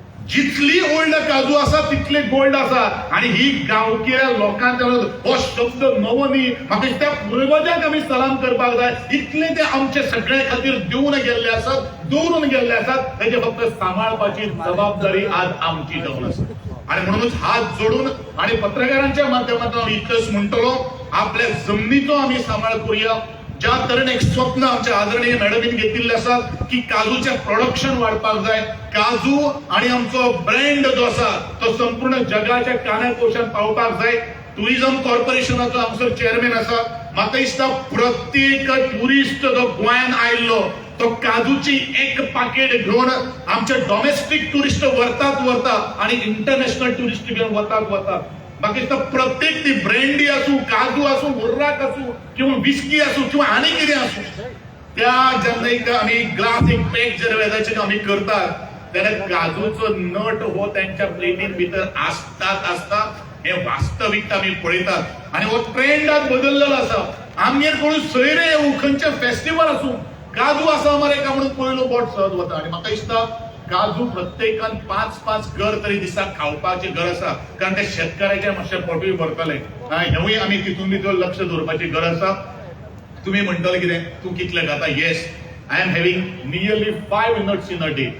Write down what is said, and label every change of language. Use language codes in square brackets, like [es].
[gom] जितली ओल्ड काजू आसा तितले गोल्ड आसा. आनी ही गांवगिऱ्या लोकांक हो शब्द नवो न्ही म्हाका दिसता पुर्वजांक आमी सलाम करपाक जाय. इतले ते आमचे सगळे खातीर दिवन गेल्ले आसात, दवरून गेल्ले आसात. तेजे फक्त सांबाळपाची जबाबदारी आज आमची जावन आसा. [mr] आणि म्हणूनच हात जोडून आणि पत्रकारांच्या माध्यमातून आम्ही इतकंच म्हणतलो आपल्या जमनीचो आम्ही सांभाळ करूया. [gom] ज्या तरेन एक स्वप्न आमच्या आदरणीय मॅडमीन घेतिल्लें आसा की काजूचें प्रोडक्शन वाडपाक जाय. काजू आणि आमचो ब्रँड जो आसा तो संपूर्ण जगाच्या कानाकोशांत पावपाक जाय. टुरिझम कॉर्पोरेशनाचो हांगसर चेअरमॅन आसा. म्हाका दिसता प्रत्येक टुरिस्ट जो गोंयांत आयिल्लो तो काजूची एक पाकिट घेवन आमचे डॉमेस्टिक टुरिस्ट वरता आणि इंटरनॅशनल टुरिस्ट घेवन वतात. म्हाका दिसता प्रत्येक ती ब्रँडी आसूं, काजू आसूं, उर्राक आसूं किंवा विस्की आसूं किंवा आनी कितें आसूं त्या जेन्ना आमी ग्लास एक पॅक जर वेदाचेर आमी करतात जाल्यार काजूचो नट हो त्यांच्या प्लेटीन भितर आसता हे वास्तविकता आमी पळयतात. आनी हो ट्रेंड आज बदललेलो आसा. आमगेर कोण सोयरे येवं खंयचे फेस्टिवल आसूं काजू आसा मरे काय म्हणून पयलो बोट सहज वता. आनी म्हाका दिसता काजू प्रत्येकान 5-5 घर तरी दिसाक खावपाचे घर आसा. कारण ते शेतकऱ्याचे मातशे पोटूय भरतले. हेवूय आमी तितून भितर लक्ष दवरपाची गरज आसा. तुम्ही म्हणटले कितें तूं कितले खाता? [en] Yes, I am having nearly 5 nuts in a day.